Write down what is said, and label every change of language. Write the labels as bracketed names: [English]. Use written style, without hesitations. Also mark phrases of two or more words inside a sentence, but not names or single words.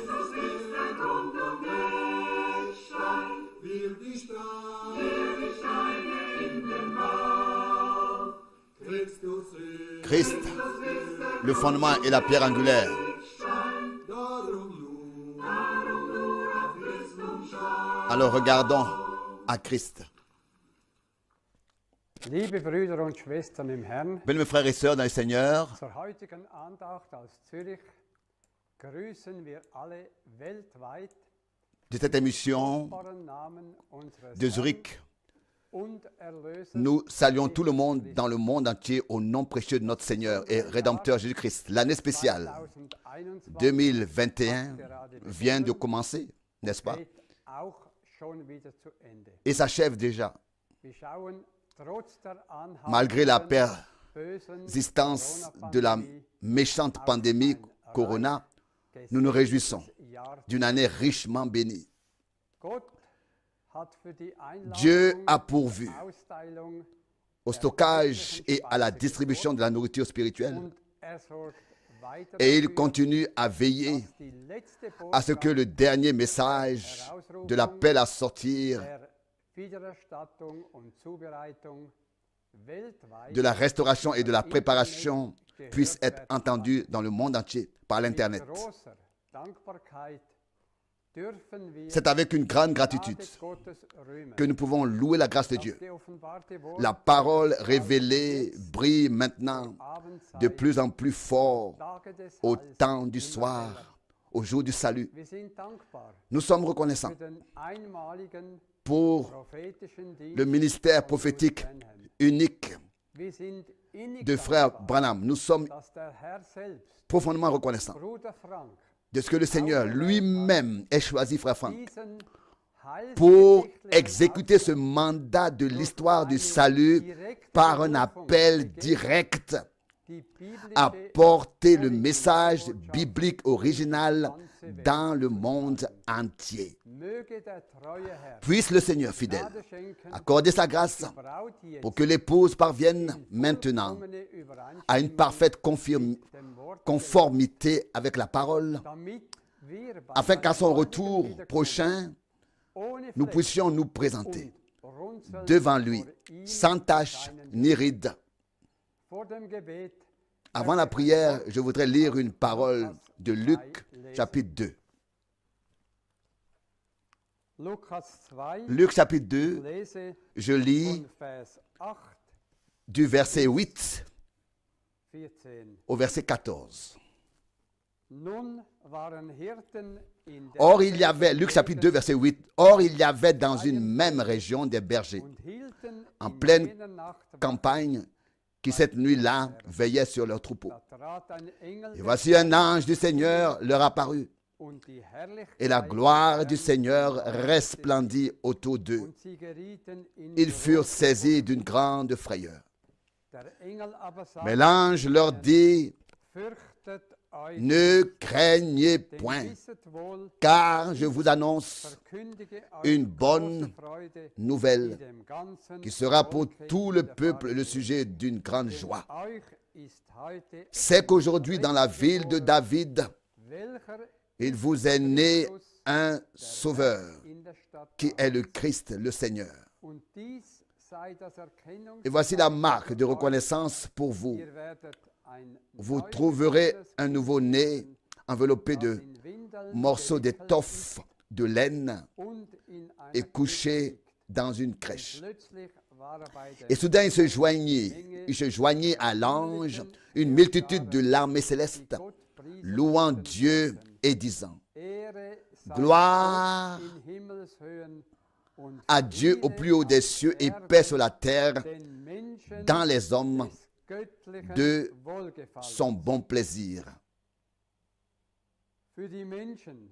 [French] Christ, le fondement et la pierre angulaire. Alors regardons à Christ. [German] Liebe Brüder und Schwestern im Herrn, [French] Bien, mes frères et sœurs dans le Seigneur, [German] zur heutigen Andacht aus Zürich grüßen wir alle weltweit [French] de cette émission [German] kostbaren Namen unseres [French] de [German] Herrn [French] Zurich, [German] und Erlösers [French] nous saluons tout le monde dans le monde entier au nom précieux de notre Seigneur et Rédempteur Jésus-Christ. L'année spéciale 2021 vient de commencer, n'est-ce pas? [German] geht auch schon wieder zu Ende. [French] Et s'achève déjà. [German] Wir schauen trotz der [French] Malgré la [German] anhaltenden bösen [French] persistance de la [German] Corona-Pandemie [French] méchante pandémie Corona, nous nous réjouissons [German] Jahr. [French] d'une année richement bénie. [German] Gott hat für die [French] Dieu [German] Einladung, [French] a pourvu [German] Austeilung [French] au stockage et à la distribution de la nourriture spirituelle [German] und er sorgt weiter [French] et il [German] dafür, [French] continue à veiller [German] dass die letzte [French] à ce que le dernier message de l'appel à sortir [German] der Wiedererstattung und Zubereitung weltweit [French] de la restauration et de la préparation puisse être entendu dans le monde entier par [German] mit [French] l'Internet. [German] großer Dankbarkeit dürfen wir [French] C'est avec une grande gratitude [German] Gnade Gottes rühmen. [French] que nous pouvons louer la grâce de Dieu. [German] Das geoffenbarte Wort [French] La parole révélée brille maintenant [German] Abendzeit, [French] de plus en plus fort [German] Tage des [French] au [German] Heils, [French] temps du [German] immer [French] soir, [German] heller. [French] au jour du salut. [German] Wir sind dankbar [French] Nous sommes reconnaissants [German] für den einmaligen [French] pour [German] prophetischen Dienst [French] le ministère [German] von [French] prophétique [German] Bruder Branham. [French] unique [German] Wir sind innig [French] de frère [German] dankbar, [French] Branham. Nous sommes [German] dass der Herr selbst, [French] profondément reconnaissants [German] Bruder Frank, [French] de ce que le Seigneur lui-même ait choisi frère Franck [German] diesen [French] pour [German] heilsgeschichtlichen [French] exécuter ce [German] Auftrag [French] mandat de l'histoire du salut par un appel direct [German] die biblische [French] à porter le message biblique original dans le monde entier. [German] möge der treue Herr [French] Puisse le Seigneur fidèle [German] Gnade schenken, [French] accorder sa grâce [German] die Braut jetzt [French] pour que l'épouse parvienne maintenant [German] vollkommene [French] à une [German] Übereinstimmung [French] parfaite [German] dem Wort, [French] conformité avec la parole, [German] damit wir bei [French] afin qu'à son [German] seinem [French] retour [German] Wiederkommen [French] prochain, [German] ohne [French] nous [German] Fleck [French] puissions nous présenter [German] und runzelnd [French] devant lui, [German] vor ihm [French] sans tache [German] erscheinen [French] ni ride. [German] Vor dem Gebet [French] Avant la prière, je voudrais lire une parole de Luc, chapitre 2. [German] Lukas 2, [French] Luc, chapitre 2, [German] lese [French] je lis [German] von Vers 8, [French] du verset 8 [German] 14. [French] au verset 14. [German] Nun waren Hirten in der [French] Or, il y avait, Luc chapitre 2, verset 8, or, il y avait dans une même région des bergers [German] und hielten [French] en [German] in [French] pleine [German] jener Nacht Wache. [French] campagne qui cette nuit-là veillaient sur leurs troupeaux. [German] Da trat ein Engel [French] Et [German] des [French] voici un ange du Seigneur leur apparut, [German] und die Herrlichkeit [French] et la gloire du [German] des [French] Seigneur [German] Herrn [French] resplendit autour d'eux. [German] und sie gerieten in [French] Ils furent [German] große [French] saisis d'une grande frayeur. [German] Der Engel aber sagte, [French] Mais l'ange leur dit, [German] fürchtet euch, [French] ne craignez [German] denn [French] point, [German] wisset wohl, [French] car je vous annonce [German] verkündige euch [French] une [German] große [French] bonne [German] Freude, die [French] nouvelle [German] dem ganzen [French] qui sera pour [German] Volke [French] tout le [German] widerfahren [French] peuple le [German] wird. [French] sujet d'une grande [German] Denn [French] joie. [German] euch ist heute [French] C'est qu'aujourd'hui, dans la ville de David, [German] welcher [French] il vous est né [German] Christus [French] un sauveur, [German] in der Stadt [French] qui est le Christ, le Seigneur. [German] und dies sei das [French] Et voici la [German] Erkennungszeichen [French] marque de [German] für euch. [French] reconnaissance pour vous. [German] Ihr werdet ein [French] Vous [German] neugeborene [French] trouverez un [German] Kind [French] nouveau-né [German] finden, [French] enveloppé [German] das [French] de [German] in Windeln [French] morceaux [German] gewickelt [French] d'étoffe de laine [German] und in einer [French] et [German] Krippe [French] couché [German] liegt. [French] dans une [German] Und [French] crèche. [German] plötzlich war bei der [French] Et soudain, il se joignit à l'ange une multitude de l'armée céleste, [German] die Gott priesen [French] louant [German] und [French] Dieu [German] lobten. [French] et disant, [German] Ehre sei [French] Gloire [German] Gott in Himmelshöhen und [French] à Dieu au [German] Friede [French] plus haut des [German] auf [French] cieux et [German] Erden [French] paix sur la terre [German] den Menschen [French] dans les hommes [German] des göttlichen [French] de [German] Wohlgefallens. [French] son bon plaisir. [German] Für die Menschen